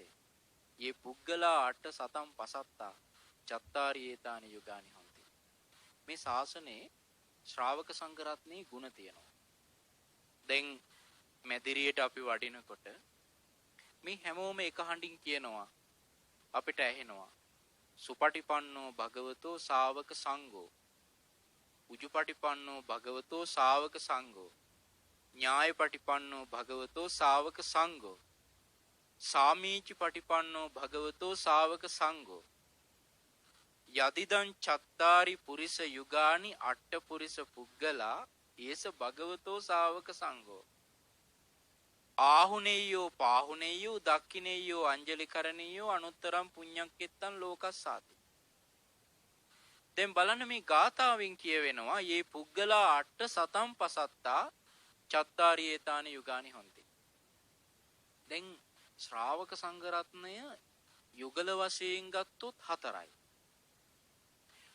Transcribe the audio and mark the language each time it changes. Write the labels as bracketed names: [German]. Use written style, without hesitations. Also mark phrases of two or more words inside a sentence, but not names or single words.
[Pali] යේ පුග්ගලා අට සතම් පසත්තා චත්තාරි ඒතානි යුගානි හොಂತಿ. [Sinhala] මේ ශාසනයේ ශ්‍රාවක සංඝ රත්නයේ ගුණ තියෙනවා. දැන් මැදිරියට අපි වඩිනකොට මේ හැමෝම එක හඬින් කියනවා, අපිට ඇහෙනවා [Pali] සුපටිපන්නෝ භගවතෝ ශාවක සංඝෝ, උජුපටිපන්නෝ භගවතෝ ශාවක සංඝෝ, ඥායපටිපන්නෝ භගවතෝ ශාවක සංඝෝ, සාමීචි පටිපන්නෝ භගවතෝ ශාවක සංඝෝ, යදිදං චත්තාරි පුරිස යුගානි අට්ඨ පුරිස පුග්ගලා ඒස භගවතෝ ශාවක සංඝෝ. ආහුනේයෝ පාහුනේයෝ දක්ඛිනේයෝ අංජලි කරණීයෝ අනුත්තරම් පුඤ්ඤක්කෙත්තං ලෝකස්සාති. [Sinhala] දැන් බලන්න මේ ගාථාවෙන් කියවෙනවා [Pali] යේ පුග්ගලා අට්ඨ සතම් පසත්තා චත්තාරි ඒතානි යුගානි හොಂತಿ. [Sinhala] දැන් ශ්‍රාවක සංඝ රත්නය යුගල වශයෙන් ගත්තොත් 4යි.